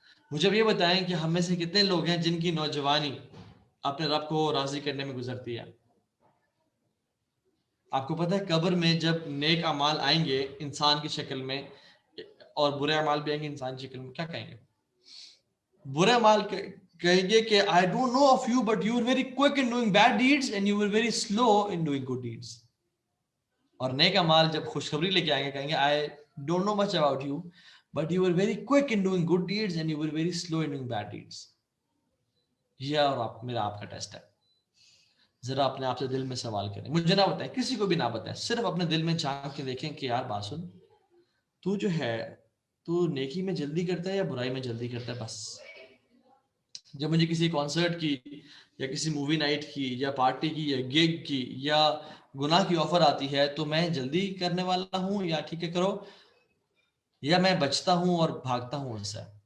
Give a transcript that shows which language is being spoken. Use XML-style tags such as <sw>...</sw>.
<ur>مجھے اب یہ بتائیں کہ ہم میں سے کتنے لوگ ہیں جن کی نوجوانی اپنے رب کو راضی کرنے میں گزرتی ہے؟ آپ کو پتہ ہے قبر میں جب نیک اعمال آئیں گے انسان کی شکل میں اور برے اعمال بھی آئیں گے انسان کی شکل میں، کیا کہیں گے؟ برے اعمال کہیں گے کہ</ur> <en>I don't know of you but you were very quick in doing bad deeds</en> <ur>and you were very slow in doing good deeds. اور نیک اعمال جب خوشخبری لے کے آئیں گے کہیں گے</ur> <en>I don't know much about you but you were very quick in doing good deeds and you were very slow in doing bad deeds.</en> <ur>یہ اور میرا آپ کا ٹیسٹ ہے. ذرا اپنے آپ سے دل میں سوال کریں. مجھے نہ بتائیں، کسی کو بھی نہ بتائیں، صرف اپنے دل میں جھانک کے دیکھیں کہ یار بات سن، تو جو ہے تو نیکی میں جلدی کرتا ہے یا برائی میں جلدی کرتا ہے؟ بس جب مجھے کسی کانسرٹ کی یا کسی مووی نائٹ کی یا پارٹی کی یا گگ کی یا گناہ کی آفر آتی ہے تو میں جلدی کرنے والا ہوں یا ٹھیک ہے کرو، یا میں بچتا ہوں اور بھاگتا ہوں ان سے.</ur>